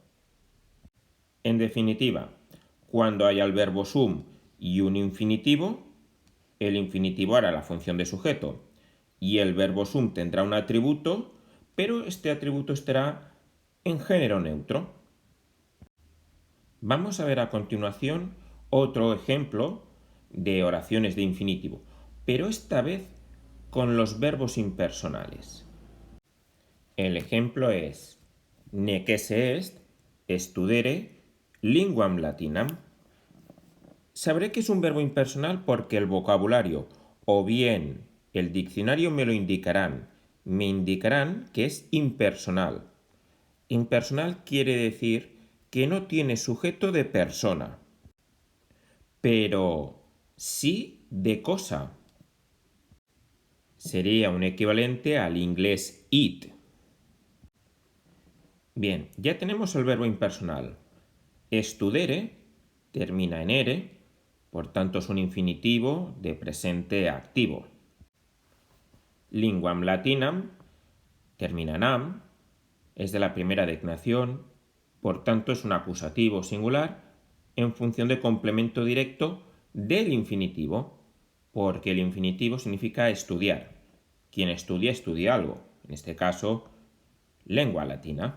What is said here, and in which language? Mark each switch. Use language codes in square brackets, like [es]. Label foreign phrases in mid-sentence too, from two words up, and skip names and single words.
[es] En definitiva, cuando haya el verbo sum y un infinitivo, el infinitivo hará la función de sujeto y el verbo sum tendrá un atributo, pero este atributo estará en género neutro. Vamos a ver a continuación otro ejemplo de oraciones de infinitivo, pero esta vez con los verbos impersonales. El ejemplo es: [la] necesse est studere linguam latinam. [es] Sabré que es un verbo impersonal porque el vocabulario o bien el diccionario me lo indicarán. Me indicarán que es impersonal. Impersonal quiere decir que no tiene sujeto de persona, pero sí de cosa. Sería un equivalente al inglés it. Bien, ya tenemos el verbo impersonal. Studere termina en ere, por tanto es un infinitivo de presente activo. [la] Linguam latinam [es] termina en am, es de la primera declinación, por tanto es un acusativo singular en función de complemento directo del infinitivo, porque el infinitivo significa estudiar. Quien estudia, estudia algo. En este caso, lengua latina.